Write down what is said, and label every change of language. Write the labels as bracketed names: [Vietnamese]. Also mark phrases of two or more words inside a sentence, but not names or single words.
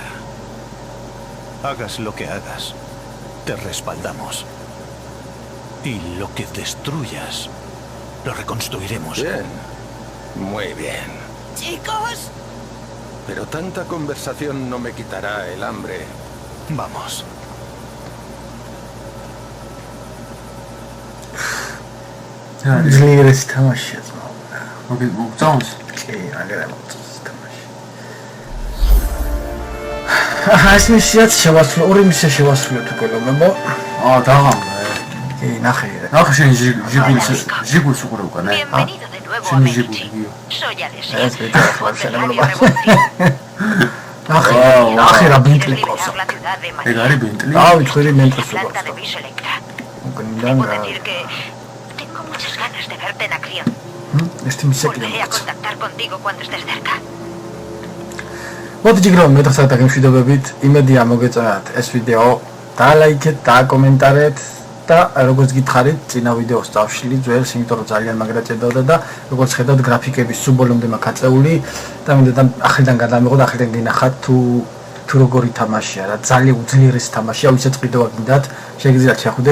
[Spanish] Hagas lo que hagas, te respaldamos. Y lo que destruyas, lo reconstruiremos. Bien. Muy bien. ¡Chicos! Pero tanta conversación no me quitará el hambre. Vamos. [Georgian] ძლიერეს თამაშია ძმა. მოგწონს? კი, აგერა მოწონს თამაში. ეს მისიაც შევასრულე, ორი მისია შევასრულეთ უკვე გოგო. დაღამდა. კი, ნახე. ნახე შენ ჟიგულს უყურე უკან, [Spanish] Bienvenido de nuevo a [Georgian] შენი [Spanish] Medici. [Georgian] ჟიგული. [Spanish] Soy Alessia, [Georgian] ეს ვიდეო ახლა [Spanish] voz de Radio [Georgian] შენებლობა. [Spanish] Revolución. [Georgian] ნახე რა ბინტლი [Spanish] ¿Quieres [Georgian] ყავს. [Spanish] liberar la ciudad de [Georgian] ეგ [Spanish] Manía? [Georgian] არის ბენტლი? დავიწყირი მენტოს [Spanish] La planta de [Georgian] უყავს. [Spanish] Vis Electra. [Georgian] უკნიდან [Spanish] Puedo decir que tengo muchas ganas de verte en acción. [Georgian] ეს მისია კი. [Spanish] Volveré a contactar contigo cuando estés cerca. [Georgian] მოდი ჯიგრო მეთხსა და გემშვიდობებით. იმედია მოგეწონათ ეს ვიდეო. დაალაიქეთ, დააკომენტარეთ და როგორც გითხარით, წინა ვიდეოს დავშლი ძველს, იმიტომ რომ ძალიან მაგრა ჭედაოდა და როგორც ხედავთ გრაფიკები სულ ბოლომდე მაქვს აწეული და მინდა ახლიდან გადამიღოთ, ახლიდან გინახათ თუ როგორი თამაშია რა, ძალიან უძლიერესი თამაშია, ვისაც ყიდვა გინდათ,